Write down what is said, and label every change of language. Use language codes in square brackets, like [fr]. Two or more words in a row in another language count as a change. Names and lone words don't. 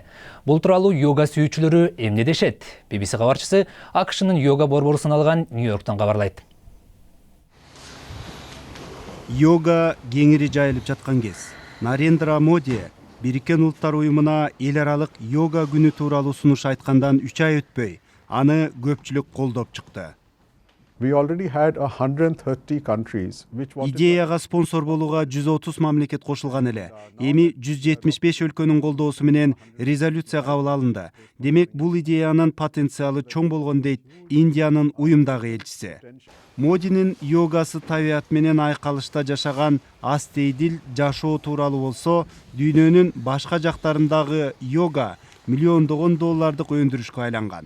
[ky] Бул тууралуу йога сүйүүчүлөрү эмне дешет? BBC кабарчысы АКШнын йога борбору саналган Нью-Йорктон кабарлайт. Йога кеңири жайылып жаткан кез. Нарендра Моди Бириккен Улуттар уюмуна эл аралык йога күнү тууралуу сунуш айткандан 3 ай өтпөй, аны көпчүлүк колдоп чыкты. [en] We already had 130 countries which wanted [ky] Идеяга спонсор болууга 130 мамлекет кошулган эле. Эми 175 өлкөнүн колдоосу менен резолюция кабыл алынды. Демек, бул идеянын потенциалы чоң болгон дейт Индиянын уюмдагы элчиси. Модинин йогасы табият менен айкалышта жашаган астейдил жашоо тууралуу болсо, дүйнөнүн башка жактарындагы йога миллиондогон доллардык өндүрүшкө айланган.